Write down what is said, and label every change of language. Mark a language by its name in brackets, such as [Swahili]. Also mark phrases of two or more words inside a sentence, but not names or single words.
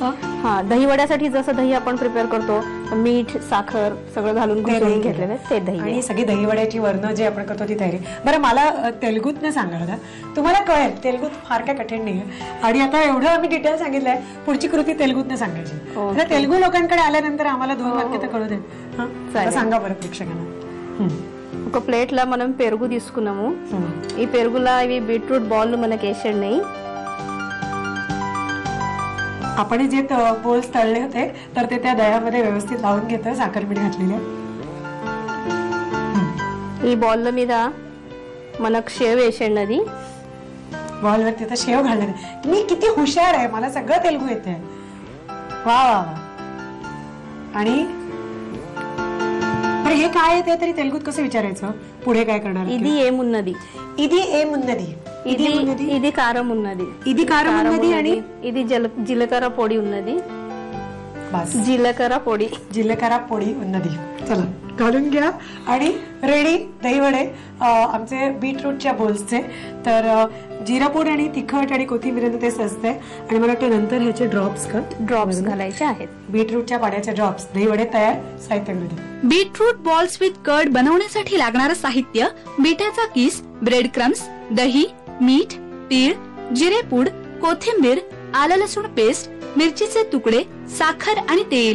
[Marathi] दही वड्यासाठी जसं दही आपण प्रिपेअर करतो, मीठ, साखर सगळं घालून घुसळून घेतलेलं आहे ते दही. आणि सगळी दही वड्याची वर्ण जे आपण करतो ती तयारी. बरं, मला तेलगूत न सांगा, तुम्हाला कळेल तेलगूत फार काय कठीण नाही. आणि आता एवढं आम्ही डिटेल सांगितलंय, पुढची कृती तेलगूत न सांगायची. तेलगू लोकांकडे आल्यानंतर आम्हाला 2 वाक्य तर कळू दे. सांगा बरं प्रेक्षकांना. [Telugu] ఒక ప్లేట్లా మనం పెరుగు తీసుకున్నాము. ఈ పెరుగులా ఇవి బీట్రూట్ బాల్ మనకి వేసాడు నెయ్యి. [Marathi] आपण जे बोल्स तळले होते तर ते त्या दह्यामध्ये व्यवस्थित लावून घेतोय, साखर मीठ घातलेले. [Telugu] ఈ బాల్ మీద మనకు शेव వేసాడు. [Marathi] बॉल वरती तर शेव घालणार. मी किती हुशार आहे, मला सगळं तेलगू येते. वा वा. आणि हे काय आहे ते तरी तेलगूत कसं विचारायचं? पुढे काय करणार? [Telugu] ఇది ఏమున్నది? ఇది ఏమున్నది? ఇది కారం ఉన్నది. ఇది కారం ఉన్నది आणि ఇది జీలకర్ర పొడి ఉన్నది. [Marathi] बस, [Telugu] జీలకర్ర పొడి, జీలకర్ర పొడి ఉన్నది. [Marathi] चला घालून घ्या. आणि रेडी दही वडे आमचे बीटरूटच्या बोल्सचे. तर जिरापूड आणि तिखट आणि कोथिंबीर ते सजते आणि मला वाटतं नंतर ह्याचे ड्रॉप्स घालायचे आहेत. बीटरूटच्या पाण्याचे ड्रॉप्स. दही वडे तयार. साहित्य [English] beetroot balls with curd [Marathi] बनवण्यासाठी लागणारं साहित्य: बीटाचा किस, [English] bread crumbs, [Marathi] दही, मीठ, तीळ, जिरेपूड, कोथिंबीर, आलं लसूण पेस्ट, मिरचीचे तुकडे, साखर आणि तेल.